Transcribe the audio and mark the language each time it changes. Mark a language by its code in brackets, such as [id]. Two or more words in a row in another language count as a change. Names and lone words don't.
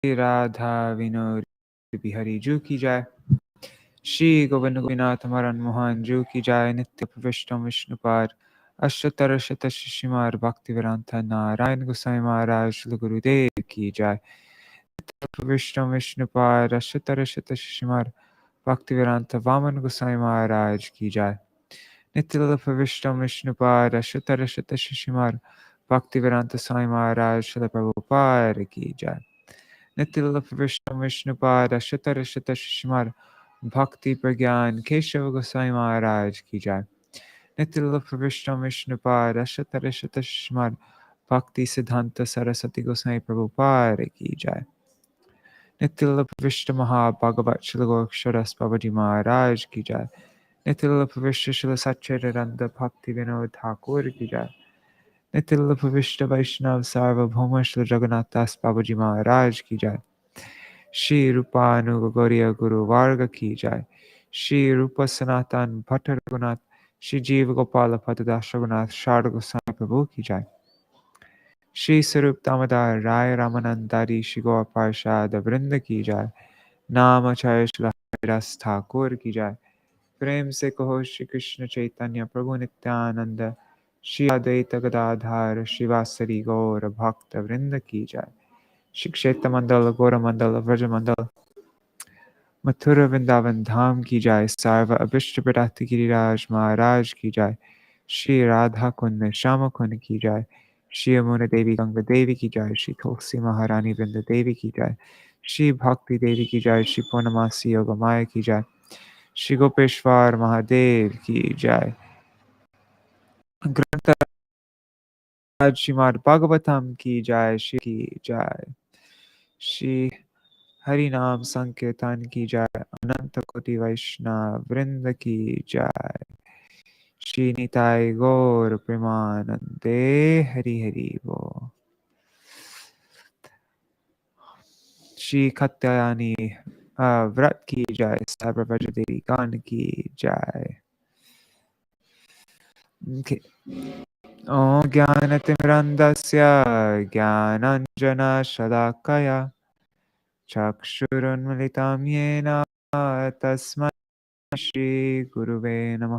[hi] राधा विनोद बिहारी जू की जाय। श्री गोविंद गोपीनाथ मरण मोहन जू की जाय। नित्य प्रविष्टम विष्णुपाद अष्टोत्तर शत शिशिमार भक्ति वेदांत नारायण गोसाई महाराज श्री गुरुदेव की जाय। नित्य प्रविष्टम विष्णुपाद अष्टोत्तर शत शिशिमार भक्ति वेदांत वामन गोसाई महाराज की जाय। नित्य प्रविष्टम विष्णुपाद अष्टोत्तर शत शिशिमार भक्ति वेदांत स्वामी महाराज श्री प्रभुपाद की जाय। नित्य प्रविष्टम विष्णुपाद अष्टोत्तर शत शिशिमार भक्ति प्रज्ञान केशव गोसाई महाराज की जाय। नित्य प्रविष्टम विष्णुपाद अष्टोत्तर शत शिशिमार भक्ति सिद्धांत सरस्वती गोसाई प्रभुपाद की जाय। नित्य प्रविष्ट महाभागवत श्री गोक्षरस बाबाजी महाराज की जाय। नित्य प्रविष्ट श्री सच्चिदानंद भक्ति विनोद ठाकुर की जाय। नित्य प्रविष्ट वैष्णव सार्वभौम श्री जगन्नाथ दास बाबाजी महाराज की जाय। श्री रूपानुग गौरीय गुरु वार्ग की जाय। श्री रूप सनातन भट्ट रघुनाथ श्री जीव गोपाल पतदास रघुनाथ शारद गोसाई प्रभु की जाय। श्री स्वरूप दामोदर राय रामानंदारी श्री गौर पार्षद वृंद की जाय। नाम आचार्य श्री हरिदास ठाकुर की जाय। प्रेम से कहो श्री कृष्ण चैतन्य प्रभु नित्यानंद श्री अद्वैत गदाधर श्रीवासरी गौर भक्त वृंद की जाय। श्री क्षेत्र मंडल गौर मंडल व्रज मंडल मथुरा वृंदावन धाम की जाय। सर्व अभिष्ट प्रदाति गिरिराज महाराज की जाय। श्री राधा कुंड श्याम कुंड की जाय। श्री यमुना देवी गंगा देवी की जाय। श्री तुलसी महारानी वृंद देवी की जाय। श्री भक्ति देवी की जाय। श्री पूर्णमासी योग माया की जाय। श्री गोपेश्वर महादेव की जाय। ग्रंथराज श्रीमद् भागवतम की जाय। श्री की जाय। श्री हरि नाम संकीर्तन की जाय। अनंत कोटि वैष्णव वृंद की जाय। श्री निताय गौर प्रेमानंदे हरि हरि बोल। श्री कात्यायनी व्रत की जाय। सर्वव्रज देवी गान की जाय। [sa] ॐ ज्ञानतिमिरन्धस्य ज्ञानाञ्जनशलाकया चक्षुरुन्मिलितं येन तस्मै श्रीगुरुवे नमः।